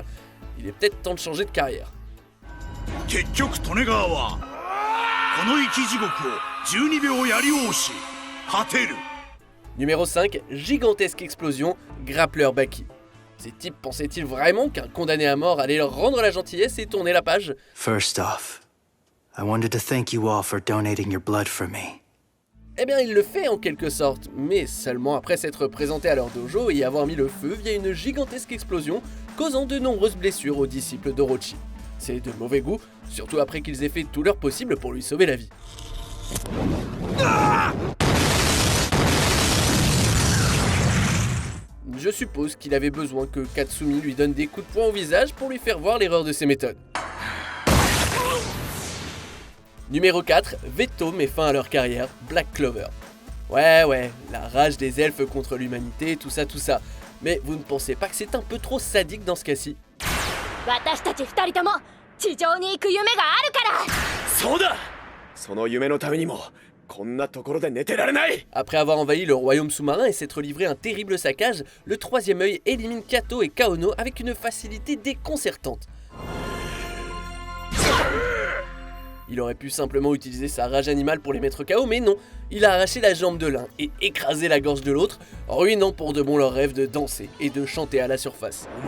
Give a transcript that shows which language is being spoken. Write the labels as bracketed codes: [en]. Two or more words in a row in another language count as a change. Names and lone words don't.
[fr] Il est peut-être temps de changer de carrière. Numéro 5, gigantesque explosion, Grappler Baki. Ces types pensaient-ils vraiment qu'un condamné à mort allait leur rendre la gentillesse et tourner la page? [en] First off, I wanted to thank you all for donating your blood for me. [fr] Eh bien, il le fait en quelque sorte, mais seulement après s'être présenté à leur dojo et avoir mis le feu via une gigantesque explosion, causant de nombreuses blessures aux disciples d'Orochi. C'est de mauvais goût, surtout après qu'ils aient fait tout leur possible pour lui sauver la vie. Je suppose qu'il avait besoin que Katsumi lui donne des coups de poing au visage pour lui faire voir l'erreur de ses méthodes. Numéro 4, Veto met fin à leur carrière, Black Clover. Ouais, la rage des elfes contre l'humanité, tout ça. Mais vous ne pensez pas que c'est un peu trop sadique dans ce cas-ci? [ja] 私たち2人とも地上に行く夢があるから。そうだ。その夢のためにもこんなところで寝てられない。 [fr] Après avoir envahi le royaume sous-marin et s'être livré un terrible saccage, le troisième œil élimine Kato et Kaono avec une facilité déconcertante. Il aurait pu simplement utiliser sa rage animale pour les mettre KO, mais non, il a arraché la jambe de l'un et écrasé la gorge de l'autre, ruinant pour de bon leur rêve de danser et de chanter à la surface.